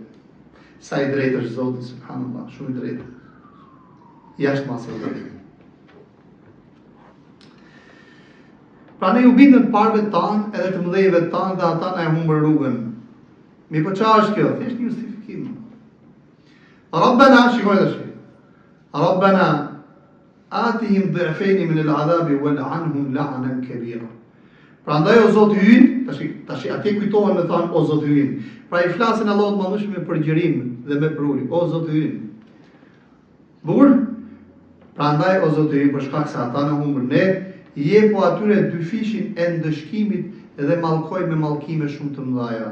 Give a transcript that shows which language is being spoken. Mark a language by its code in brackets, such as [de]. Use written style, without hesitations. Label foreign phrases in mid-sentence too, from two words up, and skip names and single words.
[sq] Sa i drejtë është Zoti, subhanallah, shumë i drejtë. Jashtë masë e drejtë. Pra ne ju bindëm parëve tanë edhe të mëdhejve tanë dhe ata na e humbën rrugën. Mi po çfarë është kjo? Thjesht një justifikim. Rabbana, shikoj tash. [ar] ربنا آتهم ضعفين من العذاب والعنهم لعنا كبيرا. [sq] Prandaj o Zoti ynë, tash atje kujtohen me thënë o Zoti ynë. Pra i flasin Allahut madhëshëm me përgjërim dhe me pruri. O Zoti ynë. Bukur? Prandaj o Zoti ynë, për shkak se ata na humbën ne, jepo atyre dy fishin e ndëshkimit dhe mallkoj me mallkime shumë të mëdha.